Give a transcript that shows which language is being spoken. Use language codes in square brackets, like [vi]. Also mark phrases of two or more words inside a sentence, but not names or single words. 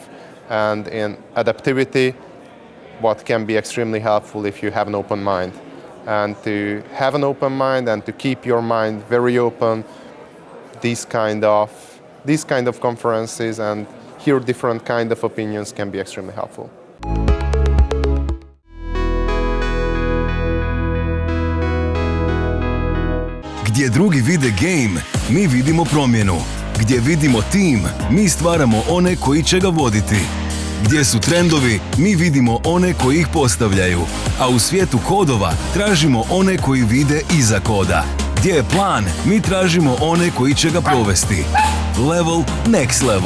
[en] And in adaptivity, what can be extremely helpful if you have an open mind. And to have an open mind and to keep your mind very open, these kind of conferences and hear different kind of opinions can be extremely helpful. [hr] Gdje drugi vide game, mi vidimo promjenu. Gdje vidimo tim, mi stvaramo one koji će ga voditi. Gdje su trendovi, mi vidimo one koji ih postavljaju. A u svijetu kodova tražimo one koji vide iza koda. Gdje je plan, mi tražimo one koji će ga provesti. [en] Level, next level.